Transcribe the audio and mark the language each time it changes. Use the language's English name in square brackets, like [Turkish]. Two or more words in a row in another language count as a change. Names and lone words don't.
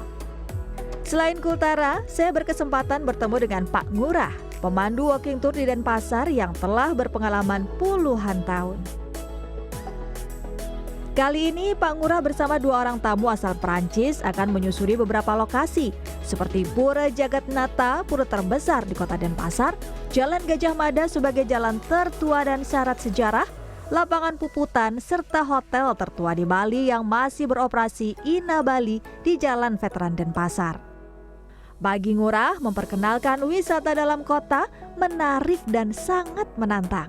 [Indonesian] Selain Kultara, saya berkesempatan bertemu dengan Pak Ngurah, pemandu [English] walking tour [Indonesian] di Denpasar yang telah berpengalaman puluhan tahun. Kali ini Pak Ngurah bersama dua orang tamu asal Perancis akan menyusuri beberapa lokasi seperti Pura Jagatnata, pura terbesar di kota Denpasar, Jalan Gajah Mada sebagai jalan tertua dan syarat sejarah, lapangan Puputan, serta hotel tertua di Bali yang masih beroperasi Ina Bali di Jalan Veteran Denpasar. Bagi Ngurah, memperkenalkan wisata dalam kota menarik dan sangat menantang.